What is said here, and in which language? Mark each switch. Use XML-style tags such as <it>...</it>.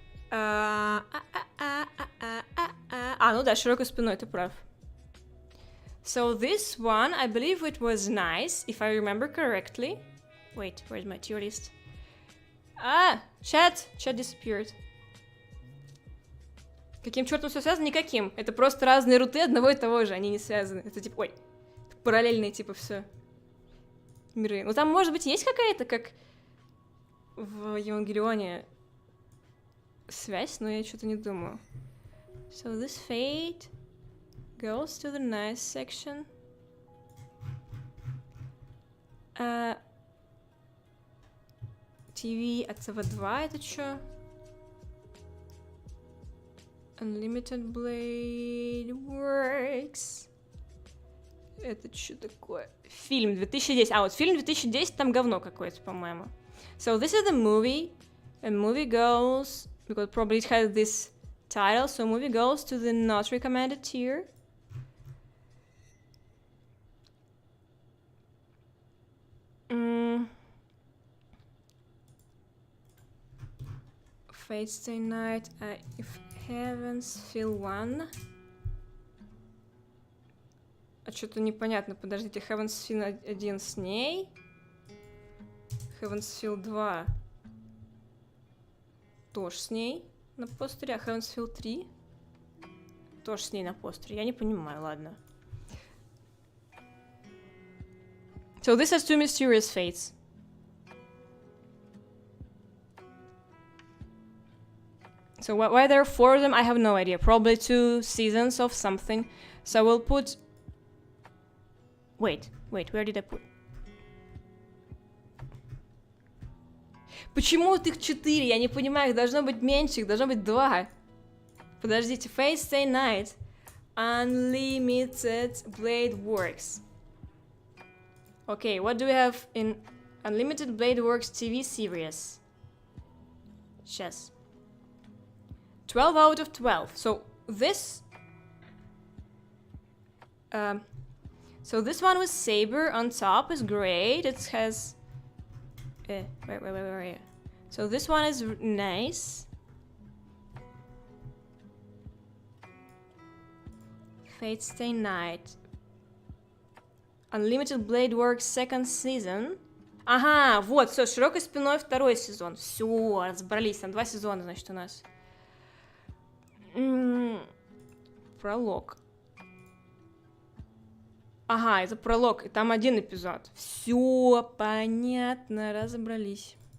<ru>Ну да, широкой спиной, ты прав.</ru> <en>So this one, I believe it was nice, if I remember correctly. Wait, where's my tier list? Chat disappeared.</en> <ru>Каким чертом все связано? Никаким. Это просто разные руты одного и того же, они не связаны. Это типа, параллельные типа все миры. Ну там, может быть, есть какая-то, как в Евангелионе, связь, но я что-то не думаю.</ru> <en>So this Fate goes to the nice section.</en> <ru>TV от ТВ2 это что?</ru> <en>Unlimited Blade Works.</en> <ru>Это что такое? Фильм 2010. Вот фильм 2010, там говно какое-то, по-моему.</ru> <en>So this is the movie. And movie goes... Because probably it has this title. So movie goes to the not recommended tier. Fate Stay Night. If Heavens Feel One.</en> <ru>Что-то непонятно. Подождите, Heavens Feel 1 с ней. Heavens Feel 2 тоже с ней на постере. А Heavens Feel 3 тоже с ней на постере. Я не понимаю, ладно.</ru> <en>So this has 2 mysterious fates. So why there are 4 of them, I have no idea. Probably 2 seasons of something. So we'll put... Wait, where did I put...</en> <ru>Почему их 4? Я не понимаю, их должно быть меньше, их должно быть 2. Подождите, Fate Stay Night. Unlimited Blade Works.</ru> <en>Okay, what do we have in Unlimited Blade Works TV series? Сейчас. 12 out of 12. So this... So this one with Saber on top is great. It has... wait. So this one is nice. Fate Stay Night. Unlimited Blade Works second season.</en> <ru>Ага, вот, все, широкой спиной 2 сезон. Все, разобрались, там 2 сезона, значит, у нас. Пролог. Ага, это пролог, и там 1 эпизод. Все понятно, разобрались.</ru>